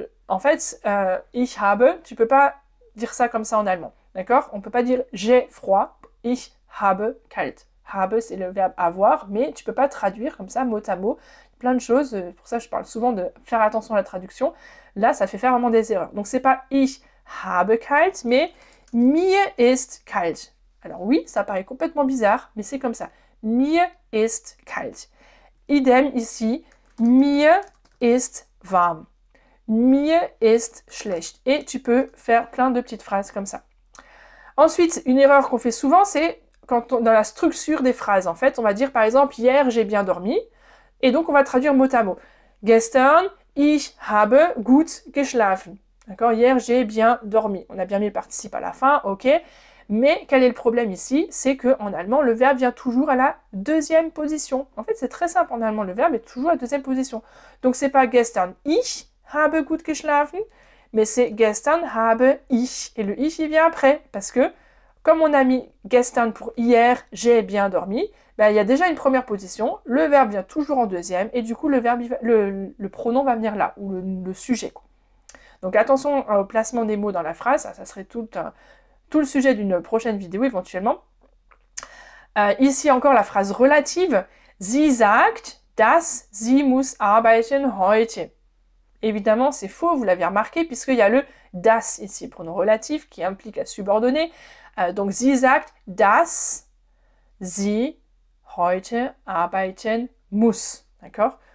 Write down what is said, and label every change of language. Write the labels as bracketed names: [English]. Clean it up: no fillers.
[French] En fait, [German] ich habe, [French] tu peux pas dire ça comme ça en allemand, d'accord? On peut pas dire j'ai froid, [German] ich habe kalt. [French] Habe, c'est le verbe avoir, mais tu peux pas traduire comme ça, mot à mot, plein de choses. Pour ça, je parle souvent de faire attention à la traduction. Là, ça fait faire vraiment des erreurs. Donc, c'est pas [German] ich habe kalt, [French] mais [German] mir ist kalt. [French] Alors oui, ça paraît complètement bizarre, mais c'est comme ça. [German] Mir ist kalt. [French] Idem ici, [German] mir ist warm. Mir ist schlecht. [French] Et tu peux faire plein de petites phrases comme ça. Ensuite, une erreur qu'on fait souvent, c'est dans la structure des phrases. En fait, on va dire par exemple, hier j'ai bien dormi. Et donc, on va traduire mot à mot. [German] Gestern, ich habe gut geschlafen. [French] D'accord? Hier, j'ai bien dormi. On a bien mis le participe à la fin, ok. Mais quel est le problème ici? C'est qu'en allemand, le verbe vient toujours à la deuxième position. En fait, c'est très simple en allemand, le verbe est toujours à la deuxième position. Donc, c'est pas [German] gestern, ich habe gut geschlafen, [French] mais c'est [German] gestern habe ich. [French] Et le ich, il vient après, parce que comme on a mis gestern pour hier, j'ai bien dormi, ben, il y a déjà une première position, le verbe vient toujours en deuxième, et du coup, le pronom va venir là, ou le sujet, quoi. Donc, attention au placement des mots dans la phrase, ça serait tout le sujet d'une prochaine vidéo éventuellement. Ici encore la phrase relative. [German] Sie sagt, dass sie muss arbeiten heute. [French] Évidemment, c'est faux, vous l'avez remarqué, puisqu'il y a le das ici, pronom relatif, qui implique à subordonner. Donc, [German] sie sagt, dass sie heute arbeiten muss. [French] D'accord?